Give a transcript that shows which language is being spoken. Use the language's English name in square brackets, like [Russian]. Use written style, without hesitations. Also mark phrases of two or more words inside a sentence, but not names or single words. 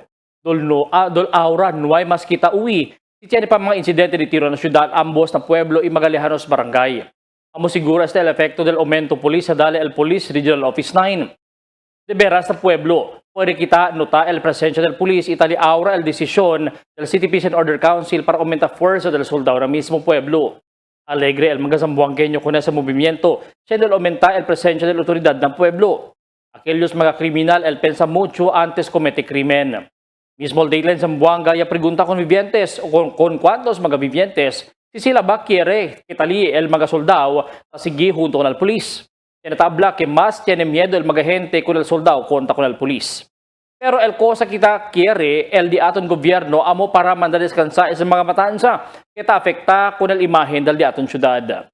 [Chavacano] Dol ahora no hay más kita uwi. Si tiene pa mga insidente de tiro na syudad, ambos na pueblo y Magallanes Barangay. Amo siguro este el efecto del aumento polis dale el Police Regional Office 9. De veras sa pueblo, puede kita nota el presencia del police itali ahora el desisyon del City Peace and Order Council para aumentar fuerza del soldado na mismo pueblo. Alegre el mga Zamboangueño con ese movimiento, siendo aumenta el presencia de la autoridad ng pueblo. Aquellos mga kriminal el pensa mucho antes comete crimen. Mismo el Dateline Zamboanga ya pregunta con vivientes o con cuántos mga vivientes si sila ba quiere que tali el mga soldado a seguir junto con el polis. Tinatabla que más tiene miedo el mga gente con el soldado contra con el polis. Pero el cosa kita quiere el di aton gobyerno amo para mandadescansa sa mga matanza kita afekta con el imagen del di aton syudad.